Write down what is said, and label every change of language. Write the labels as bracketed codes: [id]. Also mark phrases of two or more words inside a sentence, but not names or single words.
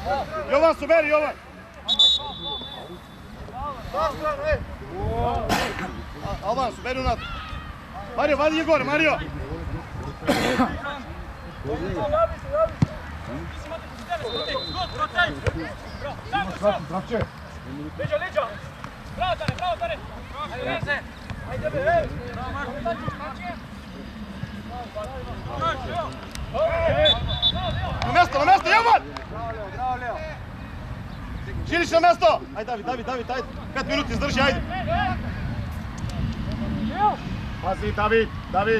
[mk] Јован собери, Јован! Албан собери унатре! Марио, вади ги горе, Марио! Здравче! [sr] Leđa! Bravo, Tare! Ajde, be! [mk] На место, Јован! Браво, Лео! Шириш на место! Ајде, Давид, ајде! 5 минути, издржи, ајде! Пази, Давид!